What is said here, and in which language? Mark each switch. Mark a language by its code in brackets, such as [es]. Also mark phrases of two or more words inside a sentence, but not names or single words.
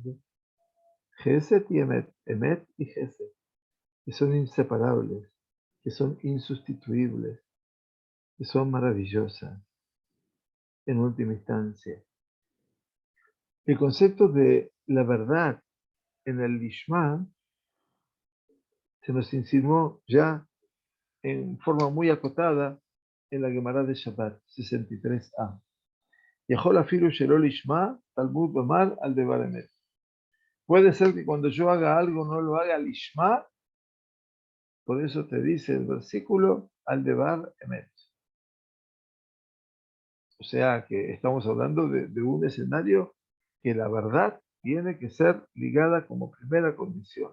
[es] Gesed y Emet, Emet y Gesed, que son inseparables, que son insustituibles, que son maravillosas en última instancia. El concepto de la verdad en el Lishma se nos insinuó ya en forma muy acotada en la Gemara de Shabbat 63a. [he] יכול אפילו שלא לשמה, תלמוד אומר על דבר אמת. [es] Puede ser que cuando yo haga algo no lo haga lishma, por eso te dice el versículo [he] על דבר אמת. [es] O sea que estamos hablando de un escenario que la verdad tiene que ser ligada como primera condición.